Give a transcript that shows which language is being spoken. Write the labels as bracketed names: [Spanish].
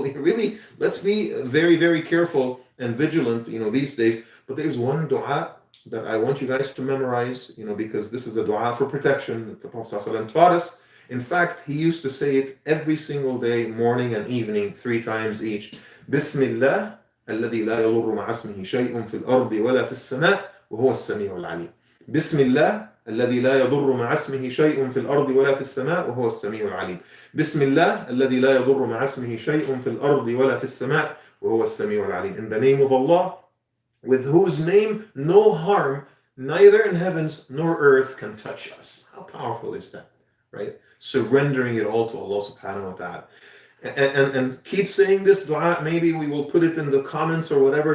[English] Really, let's be very, very careful and vigilant, these days. But there's one dua that I want you guys to memorize, because this is a dua for protection that the Prophet ﷺ taught us. In fact, he used to say it every single day, morning and evening, 3 times each. [Arabic] Bismillah, الذي لا يضر مع اسمه شيء في الأرض ولا في السماء وهو السميع العليم. بسم الله الذي لا يضر مع اسمه شيء في الأرض ولا في السماء وهو السميع العليم. بسم الله الذي لا يضر مع اسمه شيء في الأرض ولا في السماء وهو السميع العليم. [English] In the name of Allah, with whose name no harm, neither in heavens nor earth, can touch us. How powerful is that, right? Surrendering it all to Allah subhanahu wa ta'ala. And keep saying this dua. Maybe we will put it in the comments or whatever.